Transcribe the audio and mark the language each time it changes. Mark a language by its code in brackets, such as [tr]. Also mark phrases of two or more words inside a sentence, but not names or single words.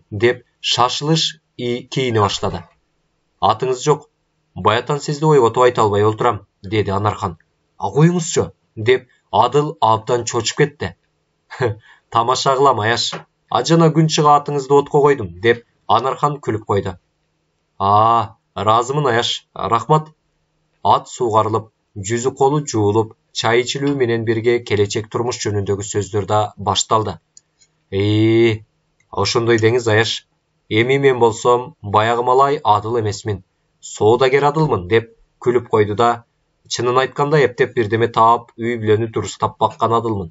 [ky] деп шашылыш кийине баштады. "Атыңыз жок. Баятан сизди ойготуп айта албай олтурам" деди Анархан. "Коюңузчу" деп Адыл абдан чочуп кетти. "Тамаша кылам, Аяш. Жана күн чыга атыңызды отко койдум" деп Анархан күліп қойды. Разымын Аяш, рахмат. Ат суғарылып, жүзі қолы жуылып, чай içilүү менен бирге келечек турмуш жөнүндөгү сөздөр да башталды. Ошондой деңиз Аяш. Эми мен болсом, баягы малай адыл эмесмин. Соодагер адылмын деп күлүп койду да, чынын айтканда эптеп бирдеме таап, үй бүлөнү дурустап баккан адылмын.